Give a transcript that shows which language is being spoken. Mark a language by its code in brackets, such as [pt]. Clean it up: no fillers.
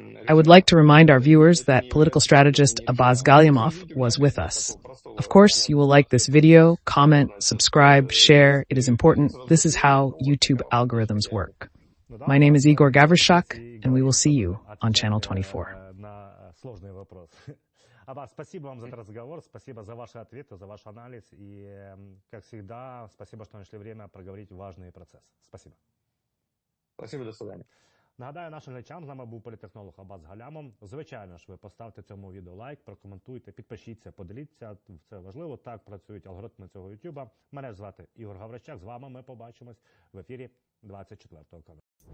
[en] I would like to remind our viewers that political strategist Abbas Gallyamov was with us. Of course, you will like this video, comment, subscribe, share. It is important. This is how YouTube algorithms work. My name is Ihor Havryshchak, and we will see you on Channel 24. [ru] Аббас, спасибо вам за этот разговор, спасибо за ваши ответы, за ваш анализ. И, как всегда, спасибо, что нашли время проговорить важные процессы. Спасибо. Спасибо, до свидания. [uk] Нагадаю нашим глядачам, з нами був політтехнолог Аббас Галямов. Звичайно ж, ви поставте цьому відео лайк, прокоментуйте, підпишіться, поділіться. Це важливо, так працюють алгоритми цього YouTube. Мене звати Ihor Havryshchak, з вами ми побачимось в ефірі 24 каналу.